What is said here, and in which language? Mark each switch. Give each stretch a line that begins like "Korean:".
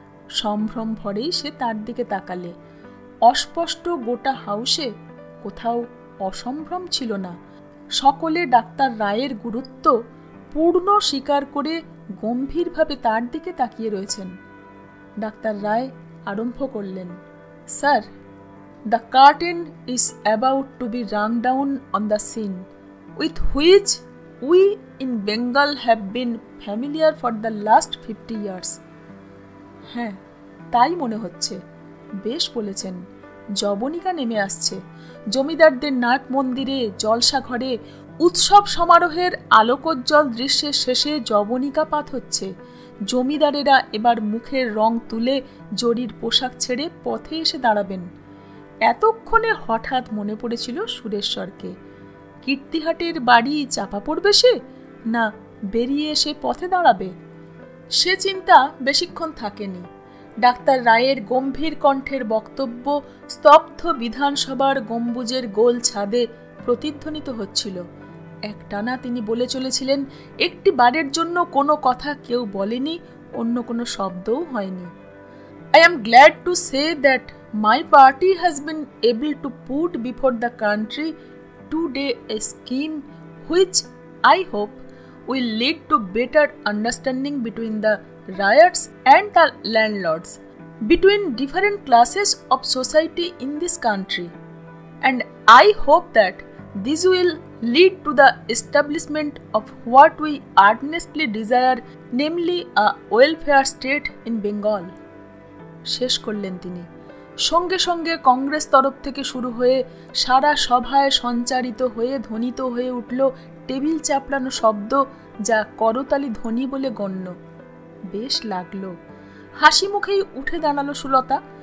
Bangla: সম্ভ্রম ভরেই সে তার দিকে তাকালে। অস্পষ্ট গোটা হাউসে কোথাও অসম্ভ্রম ছিল না। সকলে ডাক্তার রায়ের গুরুত্ব পূর্ণ স্বীকার করে গম্ভীরভাবে তার দিকে তাকিয়ে রয়েছেন। ডাক্তার রায় আরম্ভ করলেন, sir,
English: The curtain is about to be rung down on the scene, with which we in Bengal have been familiar for the last 50 years.
Bangla: হ্যাঁ, তাই মনে হচ্ছে। বেশ বলেছেন। যবনিকা নেমে আসছে। জমিদারদের নাট মন্দিরে, জলসা ঘরে, উৎসব সমারোহের আলোকোজ্জ্বল দৃশ্যের শেষে যবনিকাপাত হচ্ছে। জমিদারেরা এবার মুখের রং তুলে জরির পোশাক ছেড়ে পথে এসে দাঁড়াবেন। এতক্ষণে হঠাৎ মনে পড়েছিল সুরেশ্বরকে। কীর্তিহাটের বাড়ি চাপা পড়বে সে, না বেরিয়ে এসে পথে দাঁড়াবে? সে চিন্তা বেশিক্ষণ থাকেনি। ডাক্তার রায়ের গম্ভীর কণ্ঠের বক্তব্য স্তব্ধ বিধানসভার গম্বুজের গোল ছাদে প্রতিধ্বনিত হচ্ছিল। একটানা তিনি বলে চলেছিলেন, একটি বারের জন্য কোনো কথা কেউ বলেনি, অন্য কোনো শব্দও হয়নি।
English: I am glad to say that my party has been able to put before the country today a scheme which I hope will lead to better understanding between the riots and the landlords, between different classes of society in this country. And I hope that this will lead to the establishment of what we earnestly desire, namely a welfare state in Bengal.
Bangla: শেষ করলেন তিনি। সঙ্গে সঙ্গে কংগ্রেস তরফ থেকে শুরু হয়ে সারা সভায় সঞ্চারিত হয়ে ধ্বনিত হয়ে উঠল টেবিল চাপড়ানো শব্দ, যা করতালি ধ্বনি বলে গণ্য। বেশ লাগলো। হাসি মুখেই উঠে দাঁড়ালো সুলতা।